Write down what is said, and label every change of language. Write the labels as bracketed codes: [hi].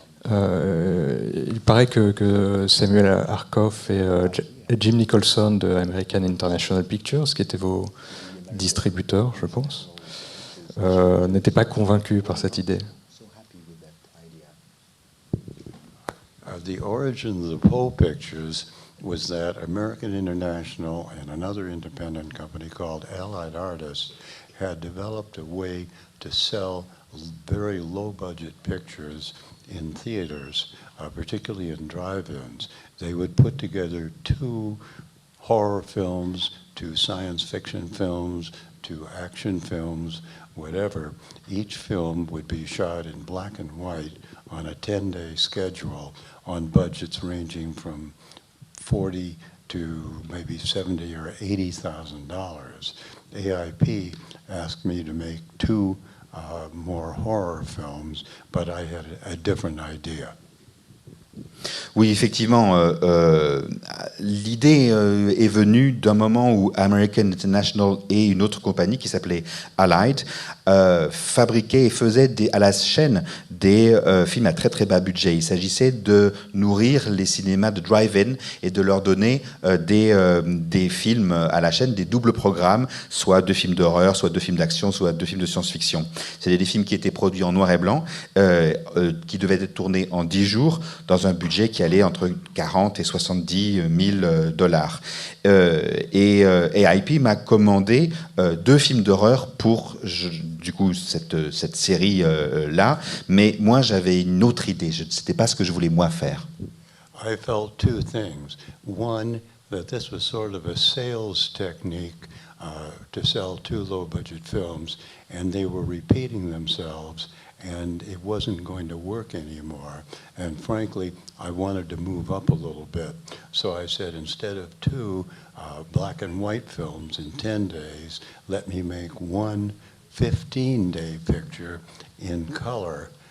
[fr] Il paraît que Samuel Arkoff et Jim Nicholson de American International Pictures, qui étaient vos distributeurs, je pense, n'étaient pas convaincus par cette idée. [en] The origin of the Poe Pictures was that American International and another independent company called Allied Artists had developed a way to sell very low-budget pictures in theaters, particularly in drive-ins. They would put together 2 horror films, 2 science fiction films, 2 action films, whatever. Each film would be shot in black and white on a 10-day schedule on budgets ranging from $40 to maybe $70 or $80,000. AIP asked me to make two more horror films, but I had a different idea. [fr] Oui, effectivement, l'idée est venue d'un moment où American International et une autre compagnie qui s'appelait Allied fabriquaient et faisaient à la chaîne des films à très très bas budget. Il s'agissait de nourrir les cinémas de drive-in et de leur donner des films à la chaîne, des doubles programmes, soit 2 films d'horreur, soit 2 films d'action, soit 2 films de science-fiction. C'était des films qui étaient produits en noir et blanc, qui devaient être tournés en 10 jours, dans un budget qui allait entre 40 et 70 000 dollars. Et IP m'a commandé 2 films d'horreur pour du coup cette série-là, mais moi j'avais une autre idée, c'était pas ce que je voulais moi faire. [en] I felt two things. One, that this was sort of a sales technique to sell 2 low-budget films, and they were repeating themselves, and it wasn't going to work anymore. And frankly, I wanted to move up a little bit. So I said, instead of 2 black and white films in 10 days, let me make 1 15-day picture in color.